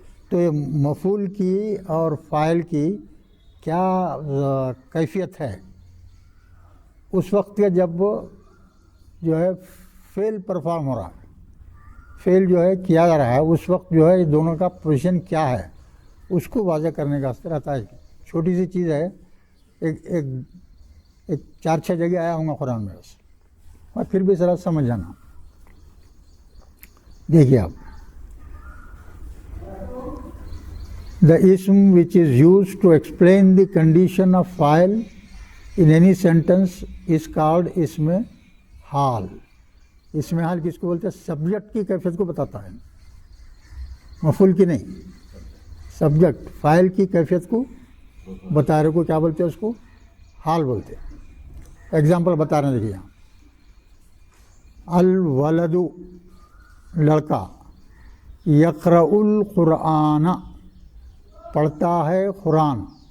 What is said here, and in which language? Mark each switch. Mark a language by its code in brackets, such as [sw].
[hi] तो ये मफूल की और फ़ाइल की क्या कैफियत है उस वक्त के जब जो है फेल परफॉर्म हो रहा है, फेल जो है किया जा रहा है, उस वक्त जो है दोनों का पोजीशन क्या है उसको वाज़ह करने का रहता है. छोटी सी चीज़ है, एक 4-6 जगह आया हूँगा कुरान में बस, और फिर भी ज़रा समझ जाना. देखिए आप, [en] the ism which is used to explain the condition of file in any sentence is called ism हाल. [hi] इसमें हाल किसको बोलते हैं? सब्जेक्ट की कैफियत को बताता है, मफूल की नहीं. सब्जेक्ट फाइल की कैफियत को बता रहे को क्या बोलते हैं? उसको हाल बोलते हैं. एग्जाम्पल बता रहे हैं, देखिए यहाँ. [ar] अल वलदु, [hi] लड़का. [ar] यक़रउल कुरान, [hi] पढ़ता है कुरान.